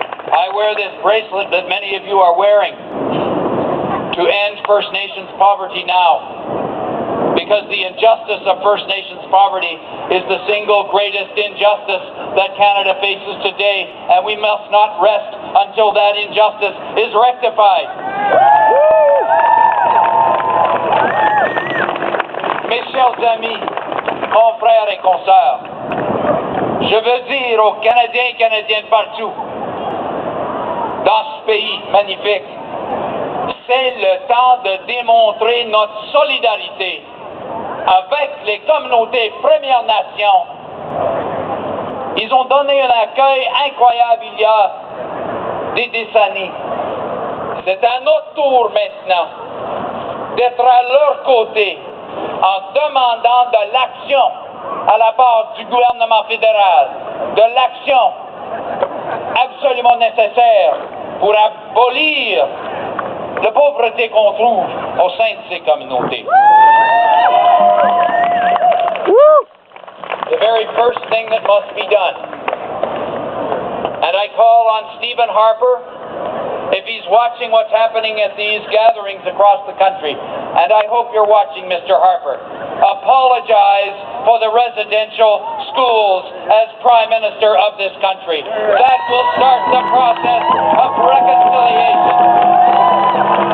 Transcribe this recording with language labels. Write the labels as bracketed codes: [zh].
[en] I wear this bracelet that many of you are wearing to end First Nations poverty now, because the injustice of First Nations poverty is the single greatest injustice that Canada faces today, and we must not rest until that injustice is rectified. [fr] Mes chers amis, confrères et consoeurs, je veux dire aux Canadiens et Canadiennes partout, dans ce pays magnifique, c'est le temps de démontrer notre solidarité avec les communautés Premières Nations. Ils ont donné un accueil incroyable il y a des décennies. C'est à notre tour maintenant d'être à leur côté en demandant de l'action à la part du gouvernement fédéral, de l'action absolument nécessaire pour abolir la pauvreté qu'on trouve au sein de ces communautés. [en] The very first thing that must be done. And I call on Stephen Harper, if he's watching what's happening at these gatherings across the country, and I hope you're watching, Mr. Harper, apologize for the residential schools as Prime Minister of this country. That will start the process of reconciliation.